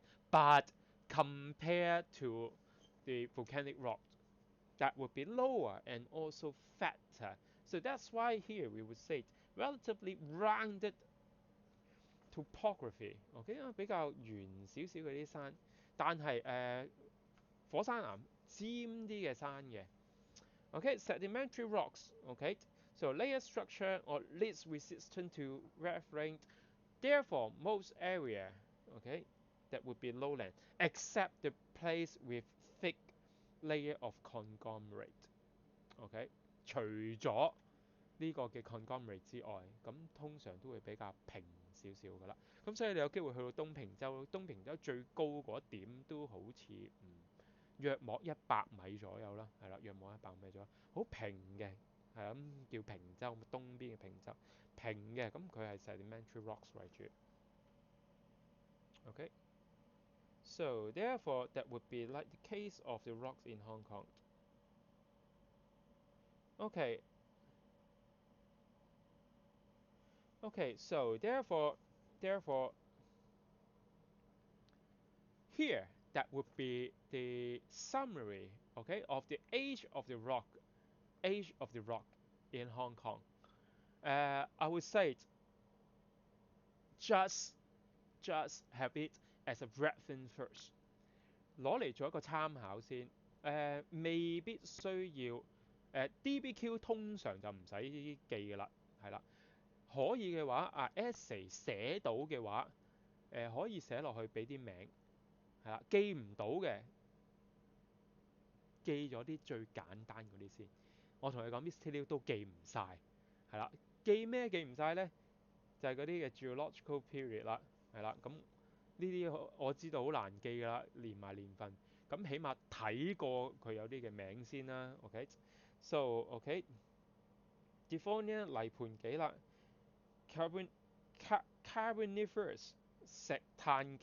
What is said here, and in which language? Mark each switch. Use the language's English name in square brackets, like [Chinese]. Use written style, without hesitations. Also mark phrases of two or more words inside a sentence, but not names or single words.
[English] But compared to the volcanic rock, that would be lower and also fatter. So that's why here we would say relatively rounded topography，OK [Cantonese] 比較圓少少嘅啲山，但係火山岩尖啲嘅山嘅。 [English] Okay, sedimentary rocks. Okay, so layer structure or least resistant to weathering. Therefore, most area, okay, that would be lowland, except the place with thick layer of conglomerate. [Cantonese] Okay, 除咗呢個嘅 conglomerate 之外，咁通常都會比較平少少㗎啦。咁所以你有機會去到東平洲，東平洲最高嗰點都好似約莫100米左右啦，係啦，約莫100米左右，好平嘅，係咁叫平洲，東邊嘅平洲，平嘅，咁佢係 [English] sedimentary rocks [Cantonese] 為主。 [English] Okay, so therefore that would be like the case of the rocks in Hong Kong. Okay. Okay, so therefore here that would be the summary, okay, of the age of the rock in Hong Kong. I would say just have it as a reference first， [Cantonese] 攞嚟做一個參考先。未必需要DBQ 通常就唔使記㗎啦，係啦。可以嘅話essay 寫到嘅話，可以寫落去俾啲名，係啦。記唔到嘅，記咗啲最簡單嗰啲先。我同你講 Miss Tilly 都記唔晒，係啦。記咩記唔晒咧？就係嗰啲嘅 [English] geological period [Cantonese] 啦，係啦。咁呢啲我知道好難記㗎啦，連埋年份。咁起碼睇過佢有啲嘅名先啦。 [English] OK，so OK， [Cantonese] Devonian 泥盤紀啦。Carboniferous 石炭